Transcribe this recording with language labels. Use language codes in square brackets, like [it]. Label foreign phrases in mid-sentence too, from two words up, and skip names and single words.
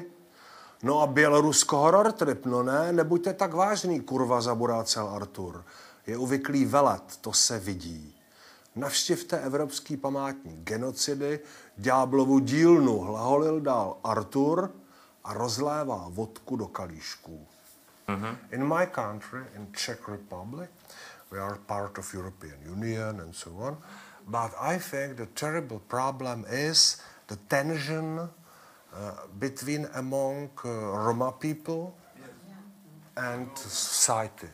[cs] No a Bělorusko [en] horror trip, [cs] no ne, nebuďte tak vážný, kurva, zaburácel Artur. Je uvyklý velet, to se vidí. Navštivte evropský památník genocidy, ďáblovu dílnu, hlaholil dál Artur a rozlévá vodku do kalíšků. [en] In my country, in Czech Republic, we are part of European Union and so on, but I think the terrible problem is the tension between among Roma people and society.